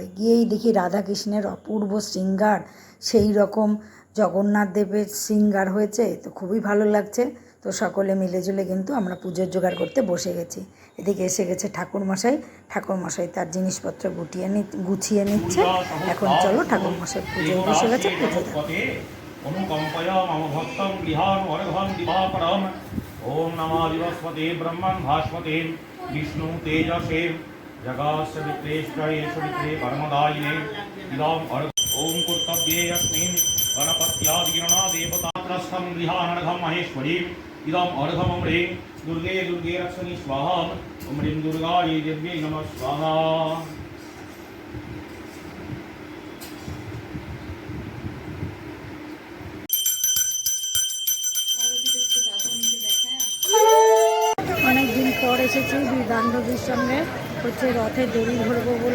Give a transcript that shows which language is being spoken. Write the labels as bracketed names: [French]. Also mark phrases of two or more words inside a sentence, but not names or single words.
[Bangla] গিয়েই দেখি রাধাকৃষ্ণের অপূর্ব শৃঙ্গার, সেই রকম জগন্নাথ দেবের শৃঙ্গার হয়েছে। তো খুবই ভালো লাগছে। তো সকলে মিলেজুলে কিন্তু আমরা পুজোর জোগাড় করতে বসে গেছি। এদিকে এসে গেছে ঠাকুরমশাই তার জিনিসপত্র গুছিয়ে নিচ্ছে। এখন চলো ঠাকুরমশাই পুজোয় বসে গেছে, পুজো [Sanskrit] ओम नमः दिवस्पते ब्रह्मण भास्पते विष्णु तेजसे जगस्य वित्रेष्टये सुवित्रे परमदायिने इदं ओम कर्तव्ये अस्मिन् गणपत्यादिगणा देवतात्रस्थं गृहानर्घं महेश्वरी इदं अर्घम् ह्रीं दुर्गे दुर्गे रक्षणि स्वाहा ओम ह्रीं दुर्गायै देव्यै नमः स्वाहा। [Bangla] অনেকদিন পর এসেছি বান্ধবীর সঙ্গে রথের দড়ি ধরবো বলে।